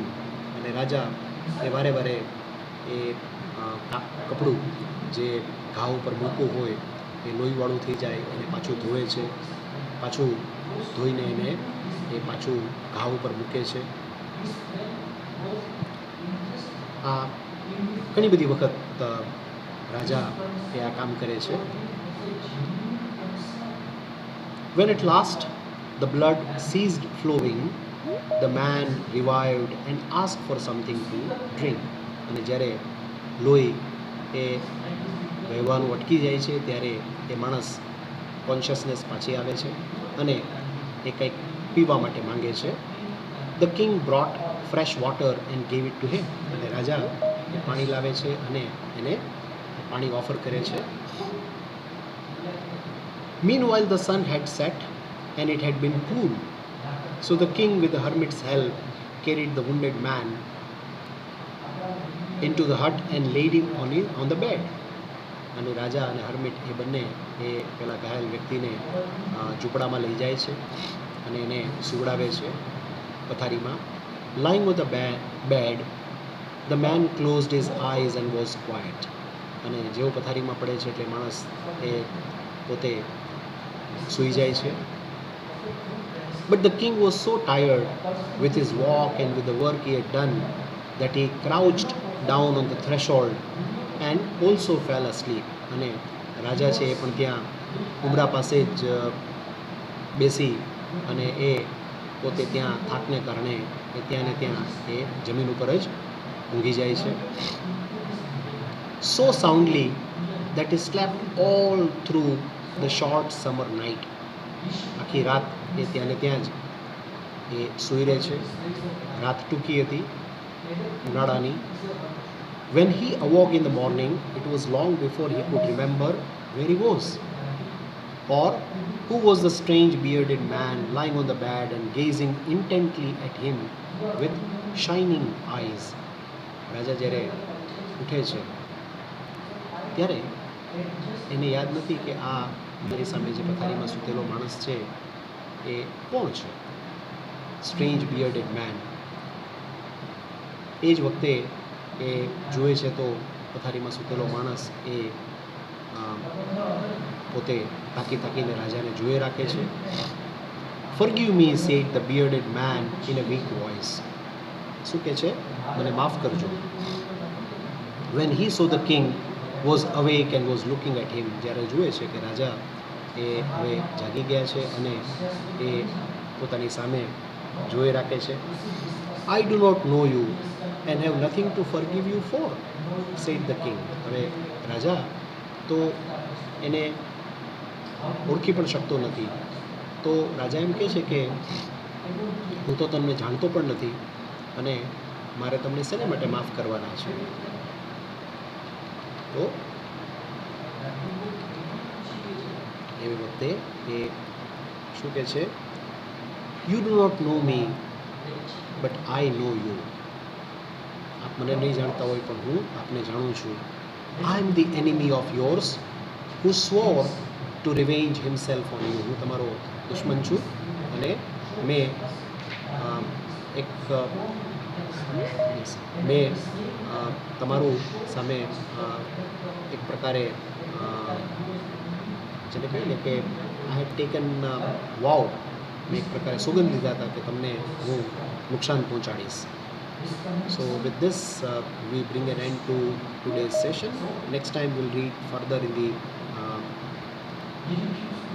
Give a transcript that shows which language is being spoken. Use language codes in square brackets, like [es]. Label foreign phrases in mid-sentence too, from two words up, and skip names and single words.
[gu] અને રાજા એ વારે વારે એ કપડું જે ઘા ઉપર મૂકવું હોય એ લોહીવાળું થઈ જાય એને પાછું ધોવે છે, પાછું ધોઈને એને એ પાછું ઘા ઉપર મૂકે છે. આ ઘણી બધી વખત રાજા એ આ કામ કરે છે. [en] When at last the blood ceased flowing, the man revived and asked for something to drink. [gu] અને જ્યારે લોહી એ વહેવાનું અટકી જાય છે ત્યારે એ માણસ કોન્શિયસનેસ પાછી આવે છે અને એ કંઈક પીવા માટે માંગે છે. [en] The king brought fresh water and gave it to him. [gu] અને રાજા એ પાણી લાવે છે અને એને પાણી ઓફર કરે છે. [en] Meanwhile the sun had set and it had been cool. So the king with the hermit's help carried the wounded man into the hut and laid him on the bed. [gu] અને રાજા અને હર્મિટ એ બંને એ પેલા ઘાયલ વ્યક્તિને ઝૂંપડામાં લઈ જાય છે અને એને સુવડાવે છે પથારીમાં. [en] Lying on the bed, the man closed his eyes and was quiet. [gu] અને જેવો પથારીમાં પડે છે એટલે માણસ એ પોતે સૂઈ જાય છે. [en] But the king was so tired with his walk and with the work he had done that he crouched down on the threshold and also fell asleep. [gu] અને રાજા છે એ પણ ત્યાં ઉમરા પાસે જ બેસી અને એ પોતે ત્યાં થાકને કારણે એ ત્યાં ને ત્યાં એ જમીન ઉપર જ ઊંઘી જાય છે. [en] So soundly that he slept all through the short summer night. [gu] આખી રાત એ ત્યાં ને ત્યાં જ એ સૂઈ રહે છે. રાત ટૂંકી હતી ઉનાળાની. [en] When he awoke in the morning, it was long before he could remember where he was, or who was the strange bearded man lying on the bed and gazing intently at him with shining eyes. [gu] રાજા જ્યારે ઉઠે છે ત્યારે એને યાદ નથી કે આ મારી સામે જે પથારીમાં સૂતેલો માણસ છે એ કોણ છે, [en] strange bearded man. [gu] એ જ વખતે એ જુએ છે તો પથારીમાં સૂતેલો માણસ એ પોતે તાકી તાકીને રાજાને જોઈ રાખે છે. [en] Forgive me, said the bearded man in a weak voice. [gu] શું કહે છે? મને માફ કરજો. [en] When he saw the king was awake and was looking at him, [gu] જ્યારે જુએ છે કે રાજા એ હવે જાગી ગયા છે અને એ પોતાની સામે જોઈ રાખે છે. [en] I do not know you and have nothing to forgive you for, said the king. [gu] હવે રાજા તો એને ઓળખી પણ શકતો નથી. તો રાજા એમ કહે છે કે હું તો તમને જાણતો પણ નથી અને મારે તમને શેને માટે માફ કરવાના છે. તો એવી વખતે એ શું કહે છે? [en] you do not know me but I know you. [gu] આપ મને નહીં જાણતા હોય પણ હું આપને જાણું છું. [en] I am the enemy of yours who swore to revenge himself on you. [gu] હું તમારો દુશ્મન છું અને મેં તમારું સામે એક પ્રકારે જેને કહીએ ને કે [en] I had taken vow, [gu] મેં એક પ્રકારે સોગંદ લીધા હતા કે તમને હું નુકસાન પહોંચાડીશ. [en] So with this we bring an end to today's session. Next time we'll read further in the